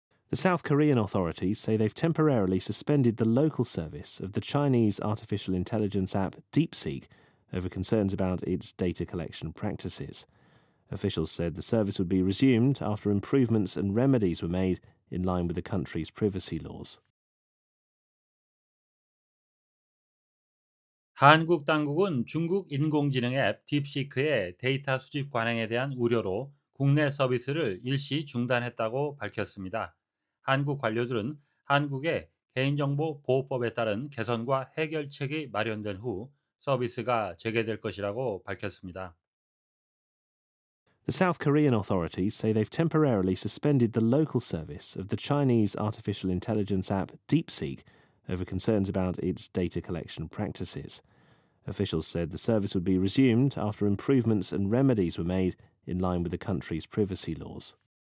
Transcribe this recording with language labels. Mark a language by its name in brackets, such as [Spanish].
[English] The South Korean authorities say they've temporarily suspended the local service of the Chinese artificial intelligence app DeepSeek over concerns about its data collection practices. Officials said the service would be resumed after improvements and remedies were made in line with the country's privacy laws. [Korean] 한국 당국은 중국 인공지능 앱 딥시크의 데이터 수집 관행에 대한 우려로 국내 서비스를 일시 중단했다고 밝혔습니다. 한국 관료들은 한국의 개인정보 보호법에 따른 개선과 해결책이 마련된 후 서비스가 재개될 것이라고 밝혔습니다. [English] The South Korean authorities say they've temporarily suspended the local service of the Chinese artificial intelligence app DeepSeek over concerns about its data collection practices. Officials said the service would be resumed after improvements and remedies were made in line with the country's privacy laws.